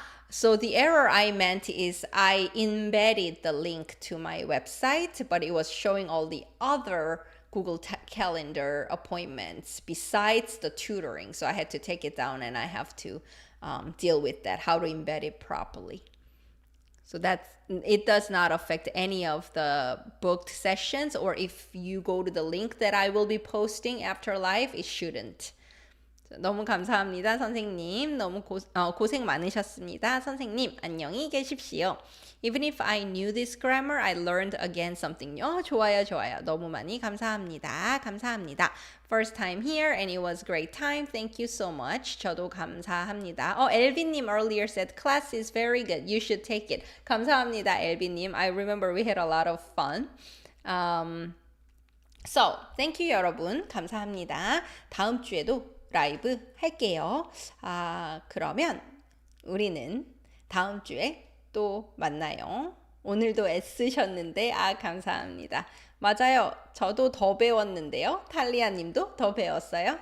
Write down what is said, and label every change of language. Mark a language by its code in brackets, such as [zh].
[en] So the error I meant is I embedded the link to my website, but it was showing all the other Google Calendar appointments besides the tutoring. So I had to take it down and I have to deal with that, how to embed it properly. So it does not affect any of the booked sessions, or if you go to the link that I will be posting after live, it shouldn't. [ko] 너무 감사합니다, 선생님. 너무 고생 많으셨습니다, 선생님. 안녕히 계십시오. [en] Even if I knew this grammar, I learned again something new. [ko] 좋아요, 좋아요. 너무 많이 감사합니다. 감사합니다. [en] First time here and it was great time. Thank you so much. [ko] 저도 감사합니다. [en] 엘빈님 earlier said class is very good. You should take it. [ko] 감사합니다, 엘빈님. [en] I remember we had a lot of fun. So, thank you, 여러분. [ko] 감사합니다. 다음 주에도 라이브 할게요. 그러면 우리는 다음 주에 또 만나요. 오늘도 애쓰셨는데 감사합니다. 맞아요. 저도 더 배웠는데요. 탈리아 님도 더 배웠어요.